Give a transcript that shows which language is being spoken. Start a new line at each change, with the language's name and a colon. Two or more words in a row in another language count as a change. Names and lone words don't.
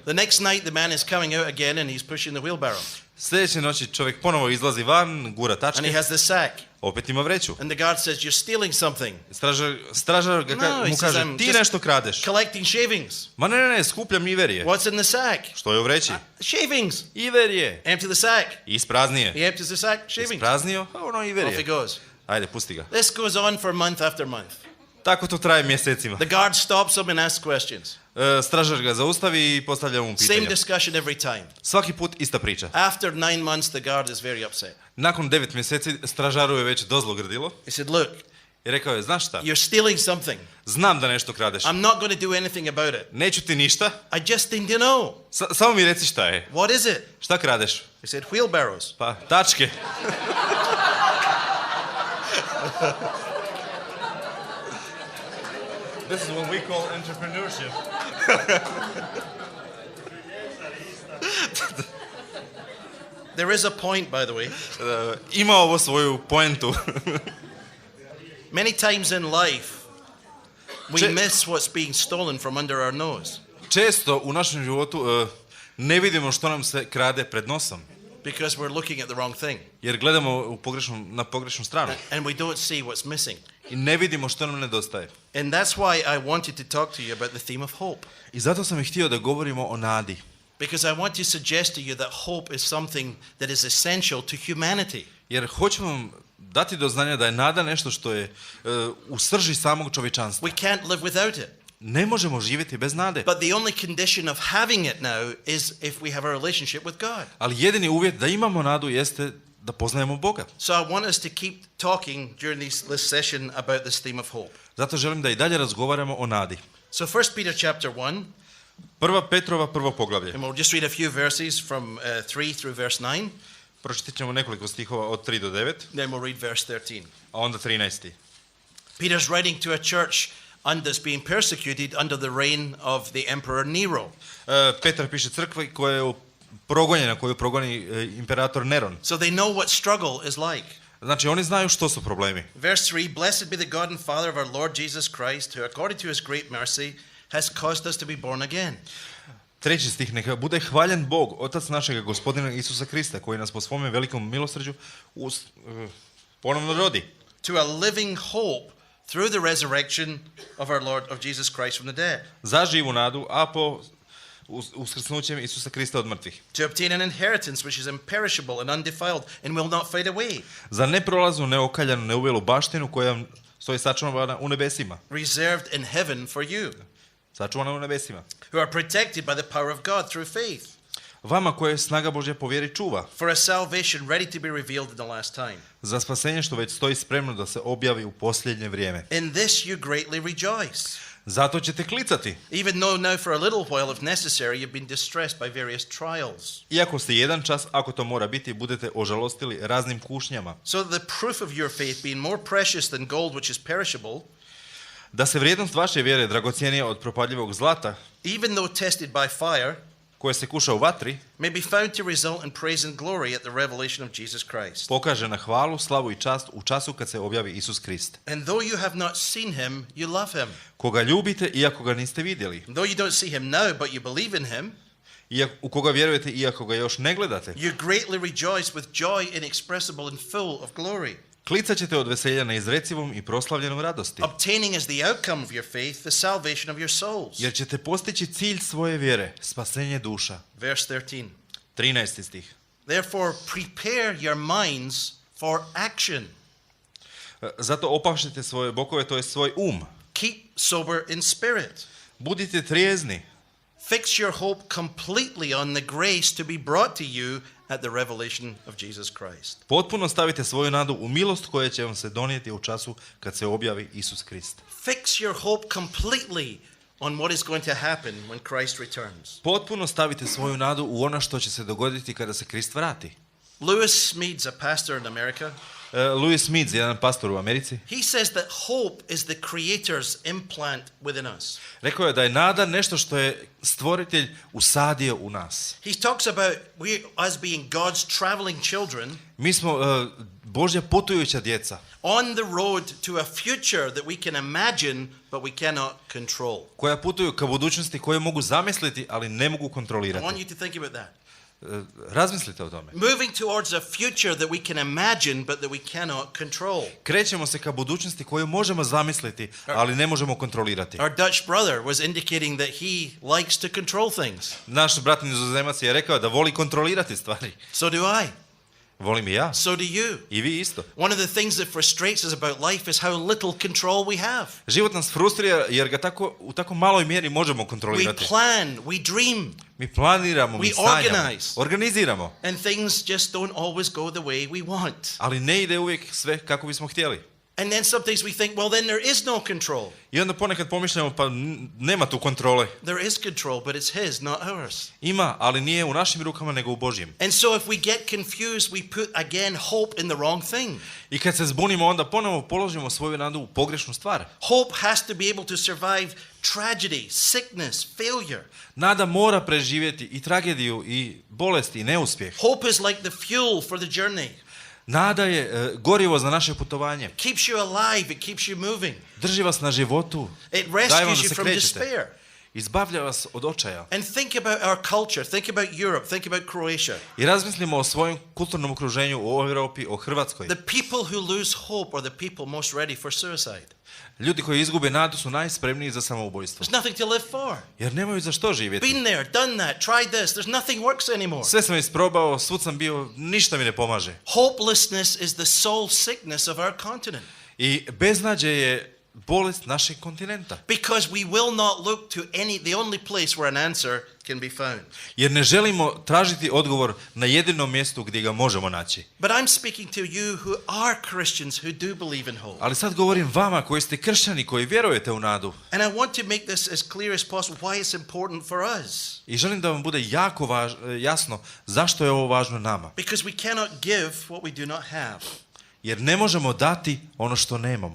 English: The next night the man is coming out again and he's pushing the wheelbarrow.
Croatian: Sljedeće noći čovjek ponovo izlazi van, gura tačke.
English: And he has the sack.
Croatian: Opet ima vreću.
English: And the guard says, you're stealing something.
Croatian: Stražar mu kaže, ti nešto kradeš.
English: Collecting shavings.
Croatian: Ma ne, skupljam iverje.
English: What's in the sack?
Croatian: Što je u vreći?
English: Shavings.
Croatian: Iverje.
English: Empty the sack.
Croatian: Ispraznije.
English: He empties the sack, shavings.
Croatian: Ispraznio, a ono iverje.
English: Off he goes.
Croatian: Ajde, pusti ga.
English: This goes on for month after month.
Croatian: Tako to traje mjesecima.
English: The guard stops him and asks questions.
Croatian: Stražar ga zaustavi i postavlja mu pitanja.
English: Same discussion every time.
Croatian: Svaki put ista priča.
English: After 9 months the guard is very upset.
Croatian: Nakon 9 mjeseci stražaru je već dozlo grdilo.
English: He said, look,
Croatian: i rekao je, znaš šta?
English: You're stealing something.
Croatian: Znam da nešto kradeš.
English: I'm not going to do anything about it.
Croatian: Neću ti ništa.
English: I just need to know.
Croatian: Samo mi reci šta je.
English: What is it?
Croatian: Šta kradeš?
English: He said, wheelbarrows.
Croatian: Pa, tačke.
English: This is what we call entrepreneurship. There is a point, by the way.
Croatian: Ima ovo svoju poentu.
English: Many times in life, we miss what's being stolen from under our nose.
Croatian: Često u našem životu ne vidimo što nam se krade pred nosom.
English: Because we're looking at the wrong thing.
Croatian: Jer gledamo na pogrešnu stranu.
English: And we don't see what's missing.
Croatian: I ne vidimo što nam nedostaje.
English: And that's why I wanted to talk to you about the theme of hope.
Croatian: I zato sam htio da govorimo o nadi.
English: Because I want to suggest to you that hope is something that is essential to humanity.
Croatian: Jer hoću vam dati do znanja da je nada nešto što je u srži samog čovječanstva.
English: We can't live without it.
Croatian: Ne možemo živjeti bez nade.
English: But the only condition of having it now is if we have a relationship with God.
Croatian: Ali jedini uvjet da imamo nadu jeste da poznajemo Boga.
English: So I want us to keep talking during this session about this theme of hope.
Croatian: Zato želim da i dalje razgovaramo o nadi.
English: So 1 Peter chapter 1.
Croatian: Prva Petrova prvo poglavlje.
English: And we'll just read a few verses from 3 through verse 9.
Croatian: Pročitat ćemo nekoliko stihova od 3 do 9,
English: Then we'll read verse 13.
Croatian: a onda 13.
English: Peter's writing to a church that's being persecuted under the reign of the Emperor Nero.
Croatian: Petar piše crkvi koja je progonjena, koju progoni imperator Neron.
English: So they know what struggle is like.
Croatian: Znači, oni znaju što su problemi.
English: Verse 3, Blessed be the God and Father of our Lord Jesus Christ, who according to his great mercy has caused us to be born again.
Croatian: 3. stih, neka bude hvaljen Bog, Otac našega Gospodina Isusa Krista, koji nas po svome velikom milosrđu ponovno rodi.
English: To a living hope through the resurrection of our Lord of Jesus Christ from the dead.
Croatian: Za živu nadu, a po uskrsnućem Isusa Krista od mrtvih.
English: To obtain an inheritance which is imperishable and undefiled and will not fade away.
Croatian: Za neprolaznu, neokaljanu, neuvelu baštinu koja stoji sačuvana u nebesima.
English: Reserved in heaven for you.
Croatian: Sačuvana u nebesima.
English: Who are protected by the power of God through faith.
Croatian: Vama koje snaga Božja po vjeri čuva.
English: For a salvation ready to be revealed in the last time.
Croatian: Za spasenje što već stoji spremno da se objavi u posljednje vrijeme.
English: In this you greatly rejoice.
Croatian: Zato ćete klicati.
English: Even though now for a little while if necessary you've been distressed by various trials.
Croatian: Iako ste jedan čas, ako to mora biti, budete ožalostili raznim kušnjama.
English: So that the proof of your faith being more precious than gold which is perishable.
Croatian: Da se vrijednost vaše vjere dragocjenija od propadljivog zlata,
English: Even though tested by fire,
Croatian: koje se kuša u vatri,
English: may be found to result in praise and glory at the revelation of Jesus Christ.
Croatian: pokaže na hvalu, slavu i čast u času kad se objavi Isus Krist.
English: And though you have not seen him, you love him.
Croatian: Koga ljubite, iako ga niste vidjeli.
English: Though you don't see him now, but you believe in him,
Croatian: U koga vjerujete, iako ga još ne gledate.
English: you greatly rejoice with joy inexpressible and full of glory.
Croatian: Klicat ćete od veselja neizrecivom i proslavljenom radosti.
English: Obtaining as the outcome of your faith the salvation of your souls.
Croatian: Jer ćete postići cilj svoje vjere, spasenje duša.
English: Verse 13.
Croatian: 13. stih.
English: Therefore prepare your minds for action.
Croatian: Zato opavšite svoje bokove, to je svoj
English: Keep sober in spirit.
Croatian: Budite trijezni.
English: Fix your hope completely on the grace to be brought to you at the revelation of Jesus Christ.
Croatian: Potpuno stavite svoju nadu u milost koja će vam se donijeti u času kad se objavi Isus Krist.
English: Fix your hope completely on what is going to happen when Christ returns.
Croatian: Potpuno stavite svoju nadu u ono što će se dogoditi kada se Krist vrati.
English: Lewis Smedes, a pastor in America,
Croatian: Louis Smith, jedan pastor u Americi,
English: he says that hope is the Creator's implant within us.
Croatian: rekao je da je nada nešto što je stvoritelj usadio u nas.
English: He talks about us being God's traveling children.
Croatian: Mi smo Božja putujuća djeca.
English: On the road to a future that we can imagine, but we cannot control.
Croatian: Koja putuju ka budućnosti koje mogu zamisliti, ali ne mogu
English: I want
Croatian: kontrolirati.
English: you to think about that.
Croatian: Razmislite o tome.
English: Moving towards a future that we can imagine, but that we cannot control.
Croatian: Krećemo se ka budućnosti koju možemo zamisliti, ali ne možemo kontrolirati.
English: Our Dutch brother was indicating that he likes to control things.
Croatian: Naš brat Nizozemac je rekao da voli kontrolirati stvari.
English: So do I.
Croatian: Volim i ja.
English: So do you.
Croatian: I vi isto.
English: One of the things that frustrates us about life is how little control we have.
Croatian: Život nas frustrira jer ga u tako maloj mjeri možemo
English: We
Croatian: kontrolirati.
English: plan, we dream,
Croatian: Mi planiramo, mi
English: we
Croatian: sanjamo,
English: organize.
Croatian: organiziramo,
English: and things just don't always go the way we want.
Croatian: ali ne ide uvijek sve kako bismo htjeli.
English: And then sometimes we think, well, then there is no control.
Croatian: I onda ponekad pomišljamo pa nema tu kontrole.
English: There is control, but it's his, not ours.
Croatian: Ima, ali nije u našim rukama nego u Božjim.
English: And so if we get confused, we put again hope in the wrong thing.
Croatian: I kad se zbunimo, onda ponovo položimo svoju nadu u pogrešnu stvar.
English: Hope has to be able to survive tragedy, sickness, failure.
Croatian: Nada mora preživjeti i tragediju, i bolesti, i neuspjeh.
English: Hope is like the fuel for the journey.
Croatian: Nada je gorivo za naše putovanje.
English: Keeps you alive, it keeps you moving.
Croatian: Drži vas na životu.
English: It
Croatian: Daje vam
English: rescues
Croatian: da
English: you
Croatian: se
English: from
Croatian: krećete.
English: despair.
Croatian: Izbavlja vas od očaja.
English: And think about our culture, think about Europe, think about Croatia.
Croatian: I razmislimo o svojem kulturnom okruženju, o Europi, o Hrvatskoj.
English: The people who lose hope are the people most ready for suicide.
Croatian: Ljudi koji izgube nadu su najspremniji za samoubojstvo.
English: There's nothing to live for.
Croatian: Jer nemaju za što živjeti.
English: Been there, done that, tried this. There's nothing works anymore.
Croatian: Sve sam isprobao, svud sam bio, ništa mi ne pomaže.
English: Hopelessness is the soul sickness of our continent.
Croatian: I beznađe je bolest našeg kontinenta.
English: Because we will not look to the only place where an answer can be found.
Croatian: Jer ne želimo tražiti odgovor na jedinom mjestu gdje ga možemo naći.
English: But I'm speaking to you who are Christians who do believe in hope.
Croatian: Ali sad govorim vama koji ste kršćani, koji vjerujete u nadu.
English: And I want to make this as clear as possible why it's important for us.
Croatian: I želim da vam bude jako jasno zašto je ovo važno nama.
English: Because we cannot give what we do not have.
Croatian: Jer ne možemo dati ono što nemamo.